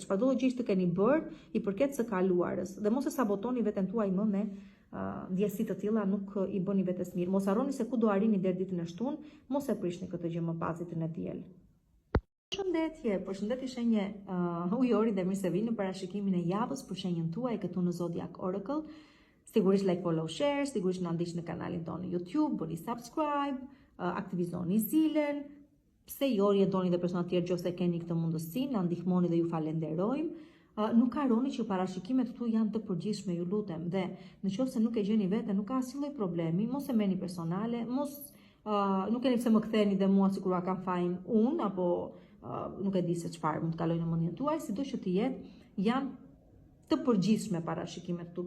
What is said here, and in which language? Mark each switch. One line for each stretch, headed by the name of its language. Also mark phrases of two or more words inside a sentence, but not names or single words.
Albanian: Çfarëdo gjë që keni bërë i përket së kaluarës dhe mos e sabotoni veten tuaj më me ndjesi të tilla, nuk i bëni vetes mirë. Mos harroni se ku do arrini deri ditën e shtunë, mos e prishni këtë gjë më pas ditën e diel. Përshëndetje shenje ujori dhe mirë se vini në parashikimin e javës për shenjën tuaj këtu në Zodiac Oracle.
English: Sigurisht like, follow, share,
Albanian: sigurisht na ndiqni në kanalin tonë në YouTube, bëni subscribe, aktivizoni zilen. Pse jori e doni dhe persona të tjerë nëse keni këtë mundësi, na ndihmoni dhe ju falenderojmë. Nuk harroni që parashikimet këtu janë të përgjithshme, ju lutem, dhe nëse nuk e gjeni veten, nuk ka asnjë lloj problemi, mos e merrni personale, nuk keni pse më ktheni dhe mua sikur kam fajin unë apo nuk e di se çfarë mund të kalojë në mendjen tuaj, sidoqë që të jetë, janë të përgjithshme parashikimet këtu.